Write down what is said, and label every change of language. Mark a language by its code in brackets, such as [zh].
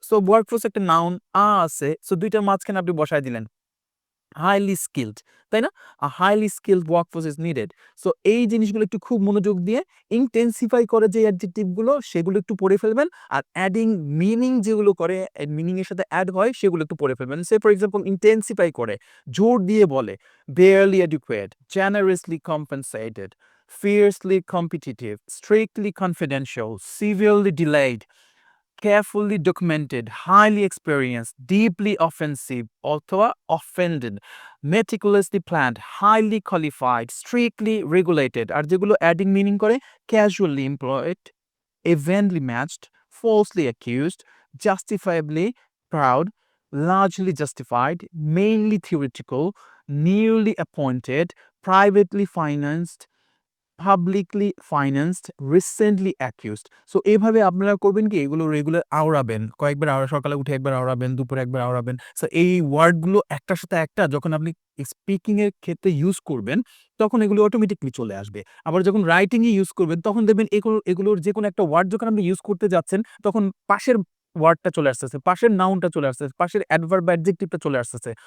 [bn] So workforce একটা noun আছে। So ২ টার মাঝখানে আপনি বসায় দিলেন। [en] highly skilled, [bn] তাই না? [en] Highly skilled workforce is needed. [bn] So এই জিনিসগুলো একটু খুব মনোযোগ দিয়ে ইনটেনসিফাই করে যে অ্যাডজেক্টিভ গুলো সেগুলো একটু পড়ে ফেলবেন। আর অ্যাডিং মিনিং যেগুলো করে মিনিং এর সাথে অ্যাড হয় সেগুলো একটু পড়ে ফেলবেন। [en] say for example [bn] ইনটেনসিফাই করে জোর দিয়ে বলে [en] barely adequate, generously compensated, fiercely competitive, strictly confidential, severely delayed, carefully documented, highly experienced, deeply offensive [bn] অথবা [en] offended, meticulously planned, highly qualified, strictly regulated। [bn] আর যেগুলো অ্যাডিং মিনিং করে [en] casually employed, evenly matched, falsely accused, justifiably proud, largely justified, mainly theoretical, newly appointed, privately financed, publicly financed, recently accused. [bn] So এভাবে আপনারা করবেন কি এগুলো regular আওড়াবেন। কয়েকবার সকালে উঠে একবার আওড়াবেন, দুপুরে একবার আওড়াবেন। সো এই ওয়ার্ডগুলো একটার সাথে একটা যখন আপনি স্পিকিং এর ক্ষেত্রে ইউজ করবেন, তখন এগুলো অটোমেটিকলি চলে আসবে। আবার যখন রাইটিং এ ইউজ করবেন তখন দেখবেন এগুলোর যেকোনো একটা ওয়ার্ড যখন আপনি ইউজ করতে যাচ্ছেন, তখন পাশের ওয়ার্ডটা চলে আসতেছে, পাশের নাউনটা চলে আসতেছে, পাশের অ্যাডভার্ব বা অ্যাডজেক্টিভটা চলে আসতেছে।